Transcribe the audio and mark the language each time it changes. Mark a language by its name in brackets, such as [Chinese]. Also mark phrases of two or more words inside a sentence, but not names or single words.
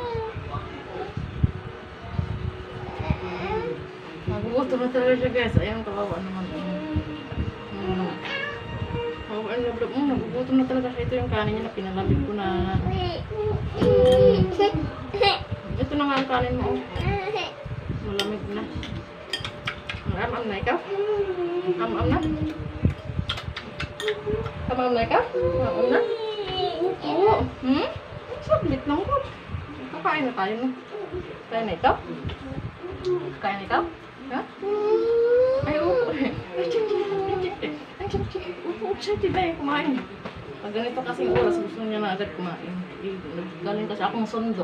[Filipino] Nagugutom na talaga siya guys. Ayun, kawawa naman. Kawawa ang lablab mo. Nagugutom na talaga siya. Ito yung kanin niya na pinalamig ko na. Ito na nga ang kanin mo. Malamig na. Am-am na ikaw? Am-am na? Am-am na ikaw? Am-am na? Oo. Saglit lang ko. Kakain na tayo. Kain na ikaw? Kain na ikaw? Ha? Ay, oo. Ay, excited na yung kumain. Pag ganito kasing oras, gusto niya na agad kumain. Galing kasi akong sundo.